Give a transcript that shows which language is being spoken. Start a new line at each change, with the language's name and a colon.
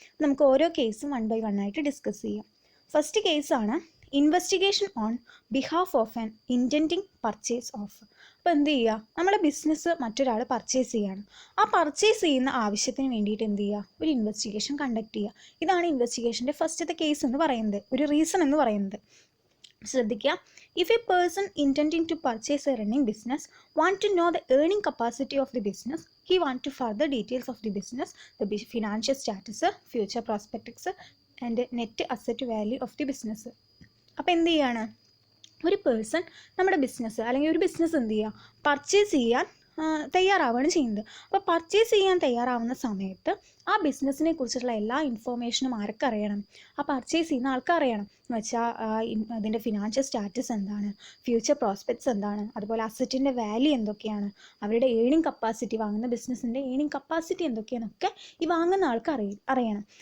Malayalam: നമുക്ക് ഓരോ കേസും 1 by 1 ആയിട്ട് ഡിസ്കസ് ചെയ്യാം. ഫസ്റ്റ് കേസാണ്
English: Investigation on behalf of an intending purchase of.
Malayalam: അപ്പോൾ എന്ത് ചെയ്യുക? നമ്മുടെ ബിസിനസ് മറ്റൊരാൾ പർച്ചേസ് ചെയ്യുകയാണ്. ആ പർച്ചേസ് ചെയ്യുന്ന ആവശ്യത്തിന് വേണ്ടിയിട്ട് എന്ത് ചെയ്യുക? ഒരു ഇൻവെസ്റ്റിഗേഷൻ കണ്ടക്ട് ചെയ്യുക. ഇതാണ് ഇൻവെസ്റ്റിഗേഷൻ്റെ ഫസ്റ്റത്തെ കേസ് എന്ന് പറയുന്നത്, ഒരു റീസൺ എന്ന് പറയുന്നത്. ശ്രദ്ധിക്കുക.
English: If a person intending to purchase a running business want to know the earning capacity of the business, he want to further details of the business, the financial status, future prospects and net asset value of the business.
Malayalam: അപ്പോൾ എന്ത് ചെയ്യാണ്? ഒരു person നമ്മുടെ business അല്ലെങ്കിൽ ഒരു business എന്ത് ചെയ്യുക? Purchase ചെയ്യാൻ തയ്യാറാവുകയാണ് ചെയ്യുന്നത്. അപ്പോൾ പർച്ചേസ് ചെയ്യാൻ തയ്യാറാവുന്ന സമയത്ത് ആ ബിസിനസ്സിനെ കുറിച്ചുള്ള എല്ലാ ഇൻഫോർമേഷനും ആർക്കറിയണം? ആ പർച്ചേസ് ചെയ്യുന്ന ആൾക്കറിയണം. എന്ന് വെച്ചാൽ അതിൻ്റെ ഫിനാൻഷ്യൽ സ്റ്റാറ്റസ് എന്താണ്, ഫ്യൂച്ചർ പ്രോസ്പെക്ട്സ് എന്താണ്, അതുപോലെ അസറ്റിൻ്റെ വാല്യൂ എന്തൊക്കെയാണ്, അവരുടെ ഏണിംഗ് കപ്പാസിറ്റി, വാങ്ങുന്ന ബിസിനസ്സിൻ്റെ ഏണിംഗ് കപ്പാസിറ്റി എന്തൊക്കെയാണെന്നൊക്കെ ഈ വാങ്ങുന്ന ആൾക്ക് അറിയണം.